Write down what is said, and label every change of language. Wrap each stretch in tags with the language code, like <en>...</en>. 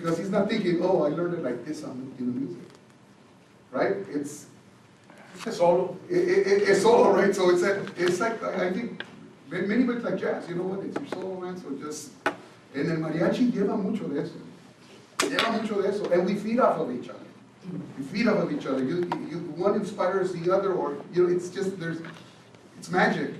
<en>Not thinking, oh, I learned it like this in the music, right? It's a solo. It's solo, right? So it's like I think many bits like jazz. You know what? It's your solo, man.</en> <es>So just and el mariachi lleva mucho de eso.</es> <en>Lleva mucho de eso, and we feed off of each other. We feed off of each other. One inspires the other, or you know, it's just it's magic.</en>